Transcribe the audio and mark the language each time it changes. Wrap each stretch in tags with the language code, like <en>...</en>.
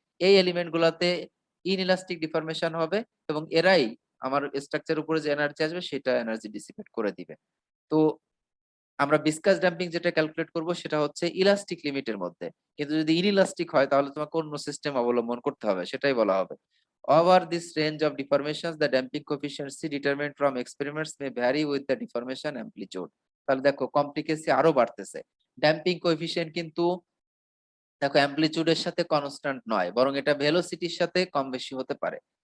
<bn>এই এলিমেন্ট গুলাতে inelastic deformation হবে এবং এরাই আমার স্ট্রাকচার উপরে যে এনার্জি আসবে সেটা এনার্জি ডিসিপেট করে দিবে। তো আমরা ভিসকাস ড্যাম্পিং যেটা ক্যালকুলেট করব সেটা হচ্ছে ইলাস্টিক লিমিটের মধ্যে। কিন্তু যদি ইনইলাস্টিক হয় তাহলে তোমাকে অন্য সিস্টেম অবলম্বন করতে হবে, সেটাই বলা হবে।</bn> <en>Over this range of deformations, the damping coefficiency determined from experiments may vary with the deformation amplitude.</en> <bn>তাহলে দেখো কমপ্লিকেসি আরো বাড়তেছে। ড্যাম্পিং কোএফিসিয়েন্ট কিন্তু দেখো অ্যামপ্লিচিউড এর সাথে কনস্ট্যান্ট নয়, বরং এটা ভেলোসিটির সাথে কম বেশি হতে পারে।</bn>